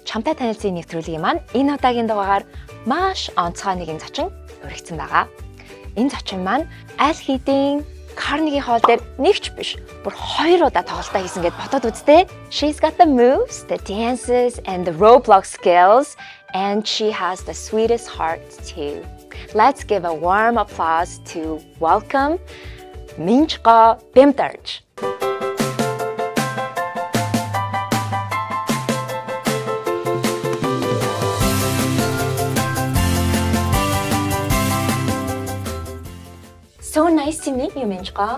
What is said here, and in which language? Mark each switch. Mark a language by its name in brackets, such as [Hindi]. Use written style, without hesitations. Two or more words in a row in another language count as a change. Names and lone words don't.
[Mongolian] Чамтай танилцсан нэвтрүүлгийн маань энэ удаагийн дугаагаар маш онцгой нэгэн зочин урагдсан байгаа. Энэ зочин маань аль хэдийн Carnegie Hall дээр нэгч биш, бүр 2 удаа тоглолтоо хийсэн гэд бодоод үзтээ. [English] She's got the moves, the dances and the Roblox skills and she has the sweetest heart too. Let's give a warm applause to welcome Minchqa Bimtarch. So nice to meet you, Minchqa.